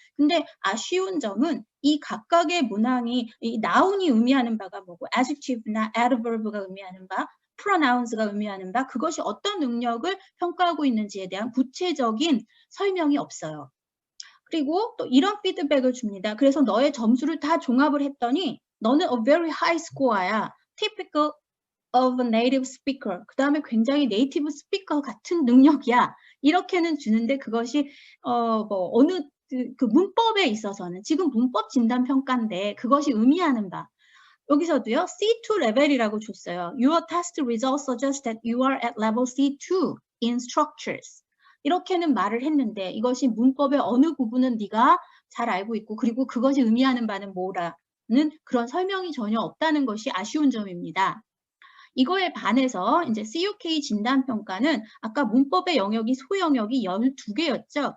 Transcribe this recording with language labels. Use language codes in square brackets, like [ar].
[ko] 근데 아쉬운 점은 이 각각의 문항이 이 noun이 의미하는 바가 뭐고 adjective나 adverb가 의미하는 바, pronouns가 의미하는 바 그것이 어떤 능력을 평가하고 있는지에 대한 구체적인 설명이 없어요. 그리고 또 이런 피드백을 줍니다. 그래서 너의 점수를 다 종합을 했더니 너는 [en] a very high score [ko] 야. [en] typical of a native speaker. [ko] 그 다음에 굉장히 네이티브 스피커 같은 능력이야. 이렇게는 주는데 그것이 뭐 어느 그 문법에 있어서는 지금 문법 진단 평가인데 그것이 의미하는 바. 여기서도요. C2 레벨이라고 줬어요. [en] Your test results suggest that you are at level C2 in structures. [ko] 이렇게는 말을 했는데 이것이 문법의 어느 부분은 네가 잘 알고 있고 그리고 그것이 의미하는 바는 뭐라는 그런 설명이 전혀 없다는 것이 아쉬운 점입니다. 이거에 반해서 이제 CUK 진단평가는 아까 문법의 영역이 소영역이 12개였죠.